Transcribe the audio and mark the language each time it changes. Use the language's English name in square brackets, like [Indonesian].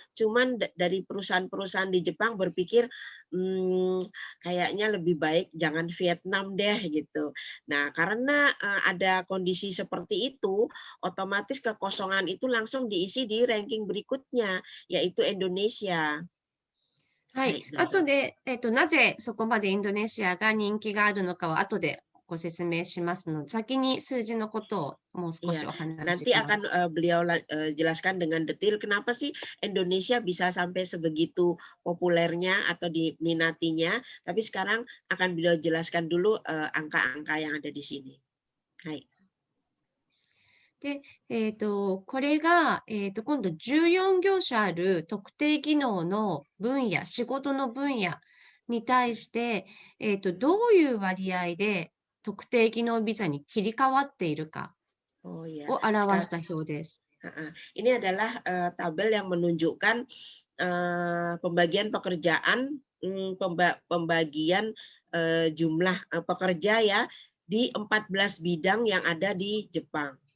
[Indonesian] Cuman dari perusahaan-perusahaan di Jepang berpikir kayaknya lebih baik jangan Vietnam deh gitu. Nah, karena ada kondisi seperti itu, otomatis kekosongan itu langsung diisi di ranking berikutnya, yaitu Indonesia. [Japanese] はい、後で、なぜそこまでインドネシアが人気があるのかは後でご説明しますので、先に数字のことをもう少しお話しします。 [Indonesian] Nanti akan beliau jelaskan dengan detail kenapa sih Indonesia bisa sampai sebegitu populernya atau diminatinya. Tapi sekarang akan beliau jelaskan dulu angka-angka yang ada di sini. はい。 [Japanese] で、これが、今度14業種ある特定技能の分野、仕事の分野に対して、どういう割合で特定技能ビザに切り替わっているかを表した表です。 [Indonesian] Ini adalah tabel yang menunjukkan pembagian pekerjaan, pembagian jumlah pekerja ya di 14 bidang yang ada di Jepang.